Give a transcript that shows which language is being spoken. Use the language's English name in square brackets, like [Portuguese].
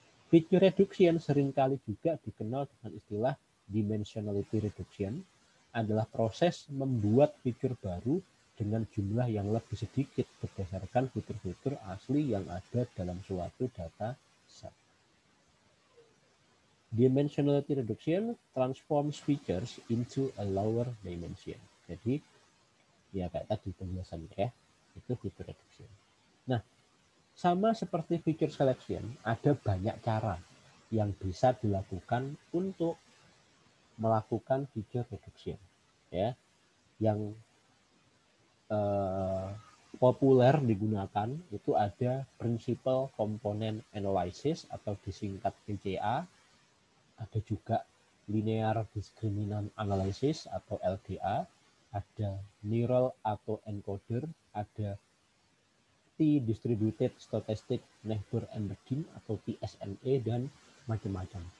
[Indonesian] Feature reduction seringkali juga dikenal dengan istilah dimensionality reduction, adalah proses membuat fitur baru dengan jumlah yang lebih sedikit berdasarkan fitur-fitur asli yang ada dalam suatu data set. [English] Dimensionality reduction transforms features into a lower dimension. [Indonesian] Jadi ya kayak tadi penjelasannya ya, itu feature reduction. Nah, sama seperti feature selection, ada banyak cara yang bisa dilakukan untuk melakukan feature reduction. Ya, yang populer digunakan itu ada Principal Component Analysis atau disingkat PCA, ada juga Linear Discriminant Analysis atau LDA, ada Neural Auto Encoder, ada T-Distributed Stochastic Neighbor Embedding atau TSNE, dan macam-macam.